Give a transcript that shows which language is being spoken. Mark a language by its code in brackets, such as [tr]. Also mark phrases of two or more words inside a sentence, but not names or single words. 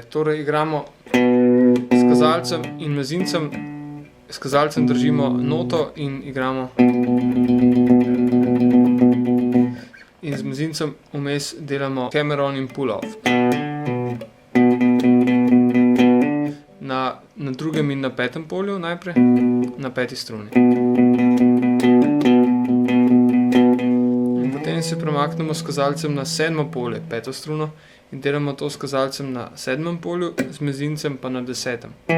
[sl] Torej igramo s kazalcem in mezincem, s kazalcem držimo noto in igramo. In z mezincem vmes delamo hammer-on in pull-off. Na drugem in na petem polju najprej, na peti struni. In potem se premaknemo s kazalcem na sedmo polje, peto struno, in delamo to s kazalcem na sedmem polju, z mezincem pa na desetem.